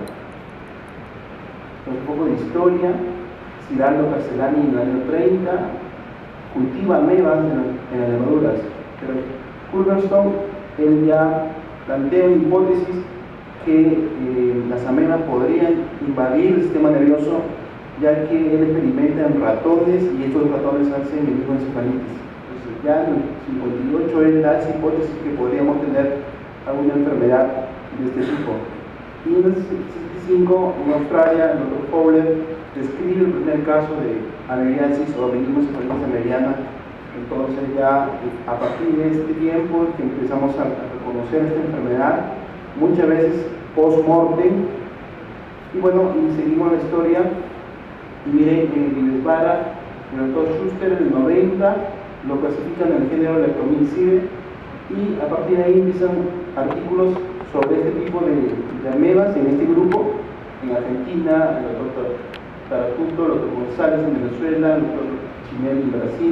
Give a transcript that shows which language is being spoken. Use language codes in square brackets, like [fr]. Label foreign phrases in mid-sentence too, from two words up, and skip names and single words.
[es] Entonces, un poco de historia. Ciraldo Castellani en el año 30 cultiva amebas en las levaduras, pero Culverstone él ya plantea una hipótesis que las amebas podrían invadir el sistema nervioso, ya que él experimenta en ratones y estos ratones hacen meningoencefalitis. Entonces ya en el 58 él da esa hipótesis que podríamos tener alguna enfermedad de este tipo. Y en el 65 en Australia el Dr. Fowler describe el primer caso de amebiasis o meningoencefalitis ameriana. Entonces ya a partir de este tiempo que empezamos a reconocer esta enfermedad, muchas veces post-mortem. Y bueno, y seguimos la historia. Y miren, en Vara, el doctor Schuster en el 90 lo clasifican en el género Leptomycidae, y a partir de ahí empiezan artículos sobre este tipo de amebas en este grupo, en Argentina, el doctor Taracuto, el doctor González en Venezuela, el doctor Chinelli en Brasil.